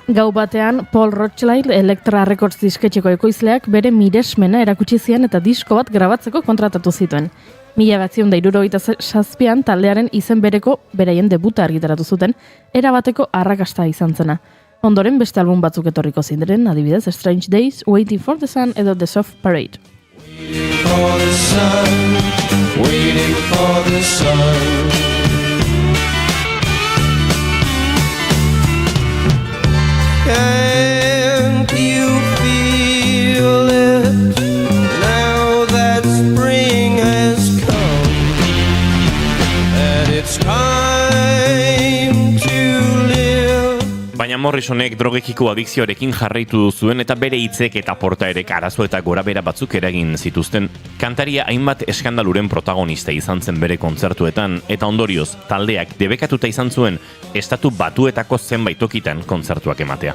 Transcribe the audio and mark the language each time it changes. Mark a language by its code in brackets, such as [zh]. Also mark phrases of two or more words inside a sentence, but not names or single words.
[eu] Gau batean, Paul Rothchild, Elektra Records disketxeko ekoizleak bere miresmena erakutsi zian eta disko bat grabatzeko kontratatu zituen. 1977an taldearen izen bereko beraien debuta argitaratu zuten, erabateko arrakasta izan zena. Ondoren beste album batzuk etorriko ziren, adibidez Strange Days, Waiting for the Sun edo The Soft Parade. [en] Waiting for the sun, waiting for the sun. Can't you feel it now that spring has come, that it's time to live? [eu] Baina Baina Morrisonek drogekiko adikzioarekin jarraitu zuen eta bere hitzek eta portaerek arazo eta gorabehera batzuk eragin zituzten. Kantaria hainbat eskandaluren protagonista izan zen bere kontzertuetan eta ondorioz taldeak debekatuta izan zuen Estatu Batuetako zenbait tokitan kontzertuak ematea.